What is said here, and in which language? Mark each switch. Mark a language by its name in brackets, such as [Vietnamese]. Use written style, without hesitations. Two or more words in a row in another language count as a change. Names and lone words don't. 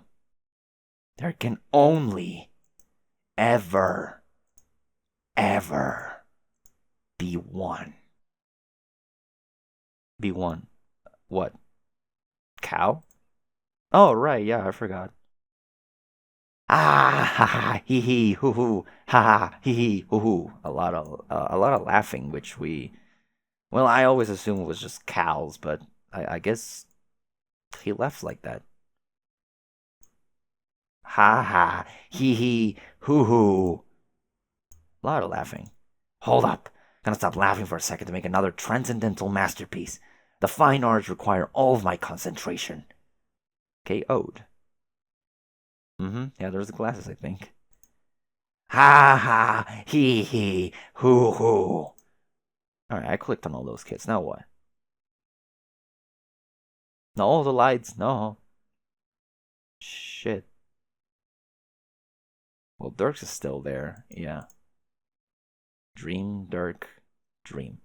[English] There can only, ever be one. Be one. What? Cow? Oh, right, yeah, I forgot. Ah, ha, ha, hee hee, hoo hoo, ha ha, hee hee, hoo hoo. A lot of laughing, which well, I always assumed it was just cows, but I guess he laughs like that. Ha ha, hee hee, hoo hoo. A lot of laughing. Hold up, gonna stop laughing for a second to make another transcendental masterpiece. The fine arts require all of my concentration. KO'd. Yeah, there's the glasses, I think. Ha ha, hee hee, hoo hoo. Alright, I clicked on all those kids. Now what? No, the lights, no. Shit. Well, Dirks is still there, yeah. Dream, Dirk, dream.